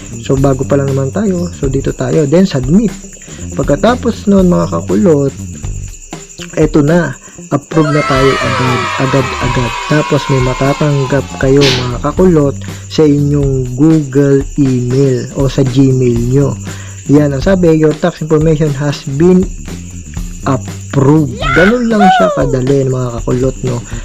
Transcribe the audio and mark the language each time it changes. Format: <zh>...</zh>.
<tl>So, bago pa lang naman tayo. So, dito tayo. Then, submit. Pagkatapos nun, mga kakulot, eto na. Approve na tayo agad. Tapos, may matatanggap kayo, mga kakulot, sa inyong Google email o sa Gmail nyo. Yan. Ang sabi,</tl> <en>your tax information has been approved.</en> <tl>Ganun lang siya kadali, mga kakulot, no?</tl>